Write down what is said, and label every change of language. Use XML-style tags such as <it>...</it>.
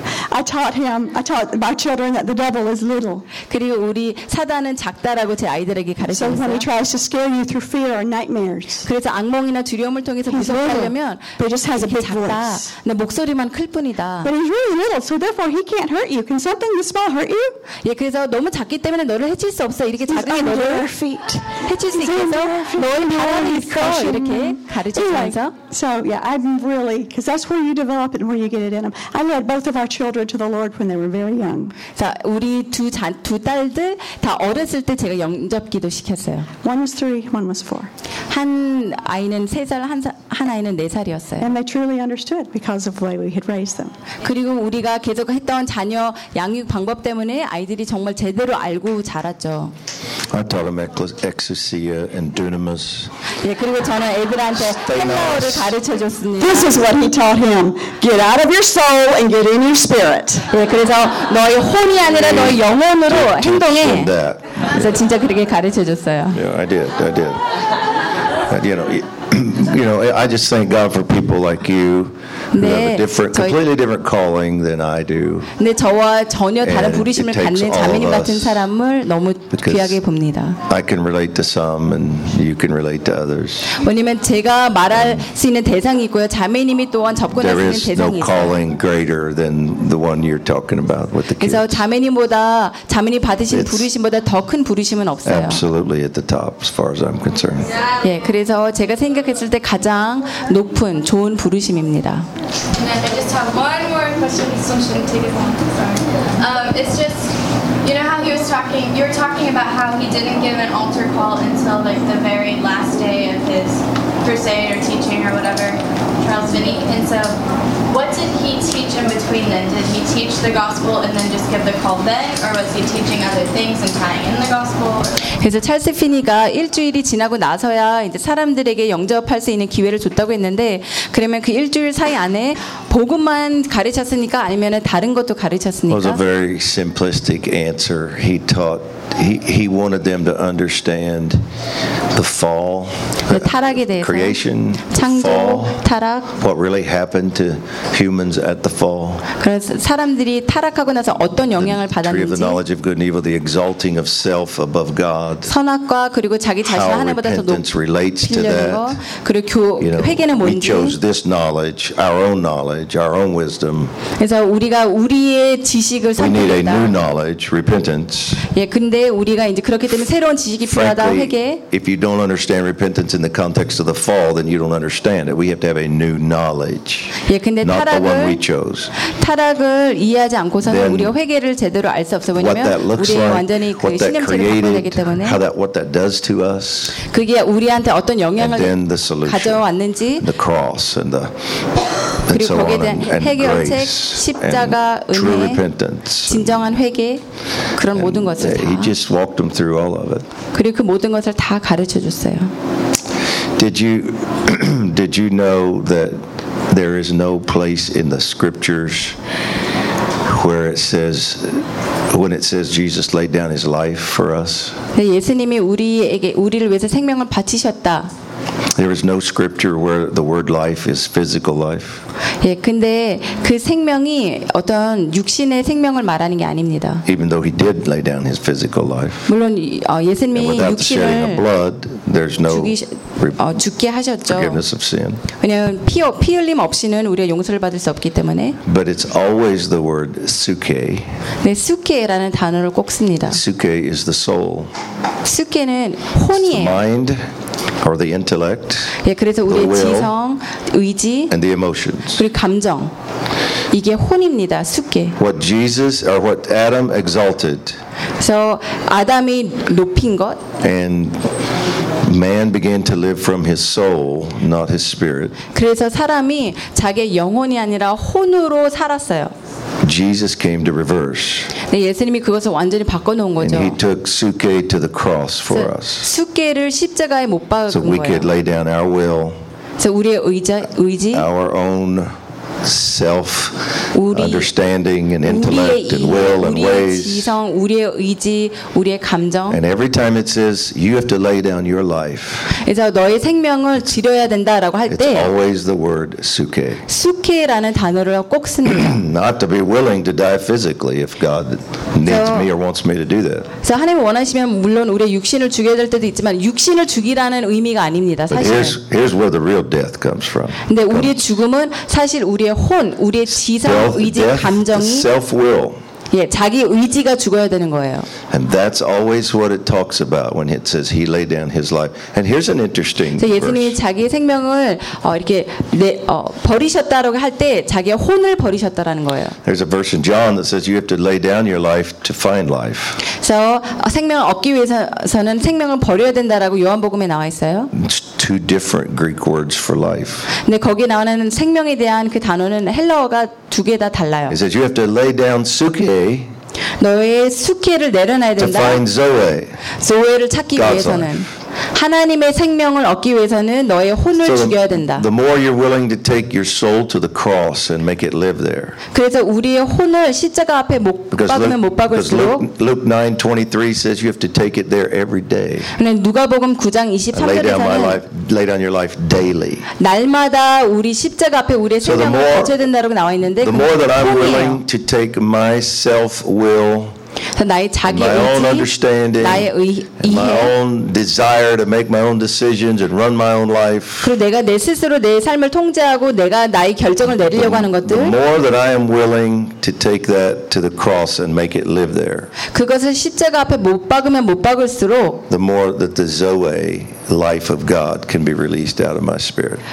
<en>I taught my children that the devil is little.</en> <ko>그리고 우리 사단은 작다라고 제 아이들에게 가르쳤어요.</ko> <en>So when he tries to scare you through fear or nightmares.</en> <ko>그래서 악몽이나 두려움을 통해서 무서워하려면 작다. 내 목소리만 클 뿐이다.</ko> <en>But he's really little, so therefore he can't hurt you. Can something this small hurt you?</en> <ko>예, 그래서 너무 작기 때문에 너를 해칠 수 없어. 이렇게 작은</ko> <en>he's</en> <ko>너를 해칠 수 있겠어? 너의 바람이 있어. 이렇게 가르쳐주면서.</ko> <en>So yeah, I'm really, because that's where you develop it and where you get it in them. I led both of our children to the Lord when they were very young.</en> <ko>자, 우리 두 딸들 다 어렸을 때 제가 영접기도 시켰어요.</ko> <en>One was three, one was four.</en> <ko>한 아이는 세 살, 한 아이는 네 살이었어요.</ko> <en>And they truly understood because of the way we had raised them.</en> <ko>그리고 우리가 계속 했던 자녀 양육 방법 때문에 아이들이 정말 제대로 알고 자랐죠.</ko> <en>I taught them exousia and dunamis.</en> <ko>예, 그리고 저는 애들한테 헬라어를 가르쳐 줬습니다.</ko> <en>This is what he taught him. Get out of your soul and get in your spirit.</en> <ko>예, 그래서 너의 혼이 아니라 너의 영혼으로 행동해. 그래서 진짜 그렇게 가르쳐 줬어요.</ko> <en>Yeah, I did. You know, I just thank God for people like you.</en> <ko>네,</ko> <en>who have a different,</en> <ko>저희,</ko> <en>completely different calling than I do.</en> <ko>네, 저와 전혀 다른 부르심을 갖는 자매님 같은 사람을 너무 귀하게 봅니다.</ko> <en>I can relate to some, and you can relate to others.</en> <ko>왜냐면 제가 말할 수 있는 대상이 있고요, 자매님이 또한 접근할 수 있는 대상이</ko> <en>no</en> <ko>있어요.</ko> <en>Calling greater than the one you're talking about with the kids.</en> <ko>그래서 자매님보다 자매님 받으신 부르심보다 더 큰 부르심은 없어요.</ko> <en>Absolutely at the top, as far as I'm concerned.</en> <ko>예, 네, 그래서 제가 생각했을 때 가장 높은 좋은 부르심입니다.</ko> <en>I just have one more question. This one shouldn't take as long. Sorry. It's just, you know how he was talking, you were talking about how he didn't give an altar call until like the very last day of his crusade or teaching or whatever, Charles Finney. And so what did he teach in between then? Did he teach the gospel and then just give the call then? Or was he teaching other things and tying in the gospel?</en> <ko>그래서 찰스 피니가 일주일이 지나고 나서야 이제 사람들에게 영접할 수 있는 기회를 줬다고 했는데 그러면 그 일주일 사이 안에 복음만 가르쳤습니까? 아니면 다른 것도 가르쳤습니까?</ko> <en>It was a very simplistic answer. He taught, he wanted them to understand the fall, the creation,</en> <ko>창조,</ko> <en>the fall,</en> <ko>타락.</ko> <en>What really happened to humans at the fall.</en> <ko>그래서 사람들이 타락하고 나서 어떤 영향을 받았는지.</ko> <en>The tree of the knowledge of good and evil, the exalting of self above God.</en> <ko>선악과 그리고 자기 자신을 하나님보다 더 높이 빌려는 거 그리고 회개는 뭔지</ko> <en>we chose this knowledge, our own knowledge, our own wisdom.</en> <ko>그래서 우리가 우리의 지식을 선택했다.</ko> <en>We need a new knowledge, repentance.</en> <ko>예, 근데 있는데 우리가 이제 그렇기 때문에 새로운 지식이 필요하다 회개.</ko> <en>If you don't understand repentance in the context of the fall, then you don't understand it. We have to have a new knowledge.</en> <ko>예, 근데 타락을 타락을 이해하지 않고서는</ko> <en>then</en> <ko>우리가 회개를 제대로 알 수 없어. 왜냐하면 우리의</ko> <en>like,</en> <ko>완전히 그 신념체를 바꿔내기 때문에.</ko> <en>What that does to us.</en> <ko>그게 우리한테 어떤 영향을</ko> <en>and then the solution,</en> <ko>가져왔는지.</ko> <en>The cross and the</en> <ko>그리고 거기에 대한 해결책, 십자가, 은혜, 진정한 회개, 그런 모든 것을 다.</ko> <en>He just walked them through all of it.</en> <ko>그리고 그 모든 것을 다 가르쳐 줬어요.</ko> <en>Did you know that there is no place in the scriptures where it says when it says Jesus laid down His life for us?</en> <ko>예수님이 우리에게 우리를 위해서 생명을 바치셨다.</ko> <en>There is no scripture where the word life is physical life.</en> <ko>예, 근데 그 생명이 어떤 육신의 생명을 말하는 게 아닙니다.</ko> <en>Even though he did lay down his physical life.</en> <ko>물론 예수님이 육신을</ko> <en>without the shedding of blood, there's no</en> <ko>죽게 하셨죠.</ko> <en>Forgiveness of sin.</en> <ko>왜냐하면 피 흘림 없이는 우리가 용서를 받을 수 없기 때문에.</ko> <en>But it's always the word suke.</en> <ko>네, suke라는 단어를 꼭 씁니다.</ko> <en>Suke is the soul.</en> <ko>Suke는 혼이에요.</ko> <en>It's the mind. Or the intellect,</en> <ko>예, 그래서 우리의 지성, 의지,</ko> <en>and the emotions.</en> <ko>그리고 감정. 이게 혼입니다, 숙계.</ko> <en>What Jesus or what Adam exalted. So</en> <ko>아담이 높인 것.</ko> <en>And man began to live from his soul, not his spirit.</en> <ko>그래서 사람이 자기 영혼이 아니라 혼으로 살았어요.</ko> <en>Jesus came to reverse.</en> <ko>네, 예수님이 그것을 완전히 바꿔놓은 거죠.</ko> <en>And he took suke to the cross for us.</en> <ko>수계를 십자가에 못 박은 거예요.</ko> <en>So we could lay down our will.</en> <ko>그래서 우리의 의지.</ko> <en>Our own self, understanding and intellect and will and ways.</en> <ko>우리의 지성, 우리의 의지, 우리의 감정.</ko> <en>And every time it says you have to lay down your life.</en> <ko>그래서 너의 생명을 지려야 된다라고 할 때.</ko> <en>It's always the word suke.</en> <ko>수케라는 단어를 꼭 씁니다.</ko> <en>Not to be willing to die physically if God needs me or wants me to do that.</en> <ko>그래서 하나님 원하시면 물론 우리의 육신을 죽여야 될 때도 있지만 육신을 죽이라는 의미가 아닙니다. 사실.</ko> <en>Here's where the real death comes from.</en> <ko>근데 우리의 죽음은 사실 우리의 혼, 우리의 지성, 의지, 감정이</ko> <en>self-will.</en> <ko>예, 자기 의지가 죽어야 되는 거예요.</ko> <en>And that's always what it talks about when it says he laid down his life. And here's an interesting verse.</en> <ko>예수님이 자기 생명을 버리셨다라고 할 때 자기의 혼을 버리셨다라는 거예요.</ko> <en>There's a verse in John that says you have to lay down your life to find life. So</en> <ko>생명을 얻기 위해서는 생명을 버려야 된다라고 요한복음에 나와 있어요.</ko> <en>Two different Greek words for life.</en> <ko>근데 거기 나오는 생명에 대한 그 단어는 헬라어가 두 개 다 달라요.</ko> <en>He says you have to lay down suke.</en> <ko>너의 수케를 내려놔야 된다.</ko> <en>To find zoe.</en> <ko>소외를 찾기</ko> <en>God's</en> <ko>위해서는 하나님의 생명을 얻기 위해서는 너의 혼을 죽여야 된다.</ko> <en>The more you're willing to take your soul to the cross and make it live there.</en> <ko>그래서 우리의 혼을 십자가 앞에 못 박으면 못 박을수록</ko> <en>Luke 9:23 says you have to take it there every day.</en> <ko>근데 누가복음 9장 23절에서는</ko> <en>lay down your life daily.</en> <ko>날마다 우리 십자가 앞에 우리의 생명을 바쳐야 된다고 나와 있는데</ko> <en>The more that I'm willing to take my self will</en> <ko>나의 자기</ko> <en>my</en> <ko>의지,</ko> <en>own understanding,</en> <ko>나의</ko> <en>my own desire to make my own decisions and run my own life.</en> <ko>그리고 내가 내 스스로 내 삶을 통제하고 내가 나의 결정을 내리려고 하는 것들.</ko> <en>The more that I am willing to take that to the cross and make it live there.</en> <ko>그것을 십자가 앞에 못 박으면 못 박을수록.</ko> <en>The more that the Zoe life of God can be released out of my spirit.</en>